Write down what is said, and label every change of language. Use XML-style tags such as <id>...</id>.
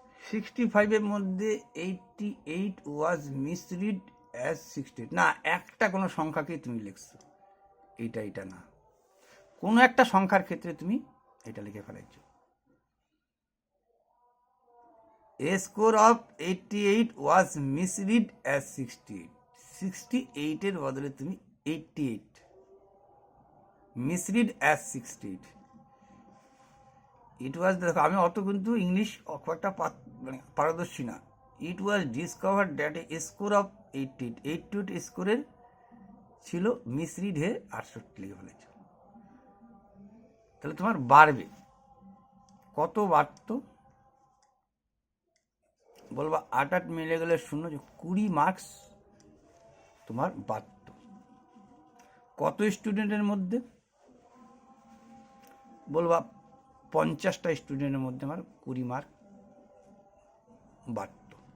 <bn>65-এর মধ্যে</bn> <en>88 was misread as 68।</en> <bn>না, একটা কোনো সংখ্যাকে তুমি লিখছো, এটা না, কোনো একটা সংখ্যার ক্ষেত্রে তুমি এটা লিখে ফেলাইছো।</bn> <en>A score of 88 was misread as 68.</en> <bn>68-এর বদলে তুমি 88,</bn> <en>misread as 68. It was,</en> <bn>দেখো আমি অত কিন্তু ইংলিশ খুব একটা মানে পারদর্শী না।</bn> <en>It was discovered that a score of 88</en> <bn>স্কোরের ছিল, মিসরিড হয়ে 68 লিখে ফেলেছে। তাহলে তোমার বাড়বে কত, বাড়তো বলবা 8 মিলে গেলে 0, 20 মার্কস তোমার বাড়ত। কত স্টুডেন্টের মধ্যে বলবা 50টা স্টুডেন্টের মধ্যে আমার 20 মার্ক বাড়ত।</bn>